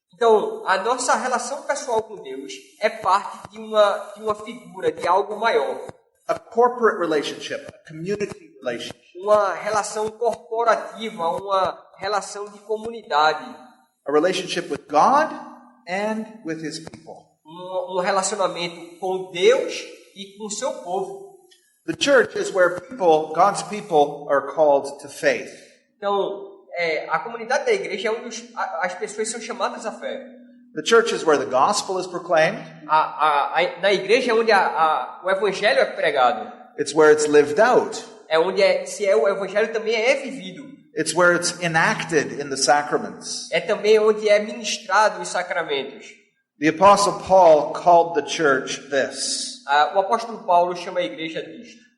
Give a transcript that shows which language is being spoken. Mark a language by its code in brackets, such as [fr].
[pt] Então, a nossa relação pessoal com Deus é parte de uma figura, de algo maior. [en] A corporate relationship, a community relationship. [pt] Uma relação corporativa, uma relação de comunidade. [en] A relationship with God and with His people. [pt] Um relacionamento com Deus e com o seu povo. [en] The church is where God's people are called to faith. [pt] Então, a comunidade da igreja é onde as pessoas são chamadas à fé. [en] The church is where the gospel is proclaimed. [pt] Na igreja é onde o evangelho é pregado. [en] It's where it's lived out. [pt] É onde o evangelho também é vivido. [en] It's where it's enacted in the sacraments. [pt] É também onde é ministrado os sacramentos. [en] The Apostle Paul called the church this, [pt] O apóstolo Paulo chama a igreja disto.